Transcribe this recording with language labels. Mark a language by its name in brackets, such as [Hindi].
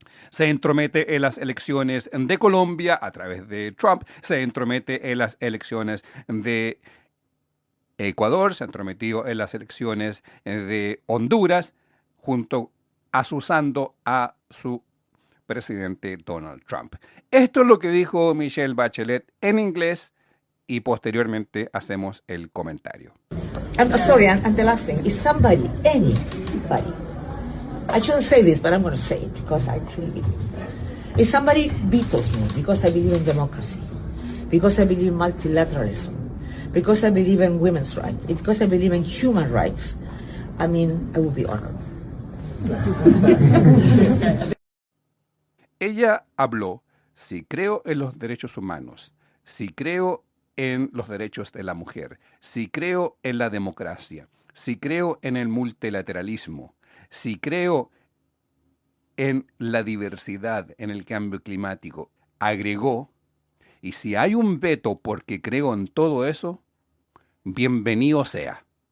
[Spanish] Se entromete en las elecciones de Colombia a través de Trump, se entromete en las elecciones de Ecuador, se ha entrometido en las elecciones de Honduras, asusando a su presidente Donald Trump. Esto es lo que dijo Michelle Bachelet en inglés y posteriormente hacemos el comentario. [English] I'm sorry, and the last thing is anybody. I shouldn't say this, but I'm going to say it because I truly believe. If somebody vetoes me because I believe in democracy, because I believe in multilateralism, because I believe in women's rights, because I believe in human rights, I mean, I would be honored. [Spanish] Ella habló: si creo en los derechos humanos, si creo en los derechos de la mujer, si creo en la democracia, si creo en el multilateralismo, si creo en la diversidad, en el cambio climático, agregó, y si hay un veto porque creo en todo eso, bienvenido sea.